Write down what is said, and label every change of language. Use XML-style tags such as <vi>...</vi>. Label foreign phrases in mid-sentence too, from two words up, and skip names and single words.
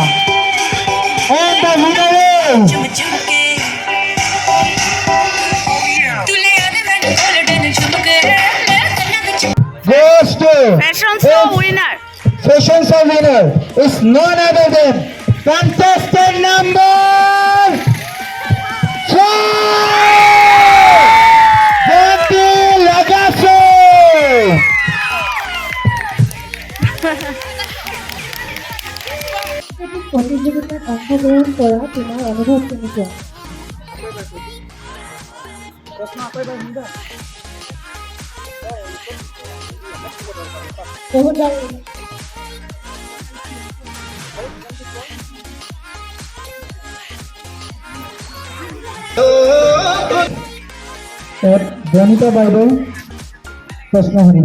<en>And the winner is goes to Fashion show winner. Fashion Show winner is none other than contestant number 4, Jyoti Lagaso.</en> <as>প্রতিযোগিতাত অংশগ্রহণ কৰা তোমাৰ অনুভৱ কেনেকুৱা? বহুত ভাল লাগিল। বনিতা বাইদেউ প্ৰশ্ন শুনিব।</as>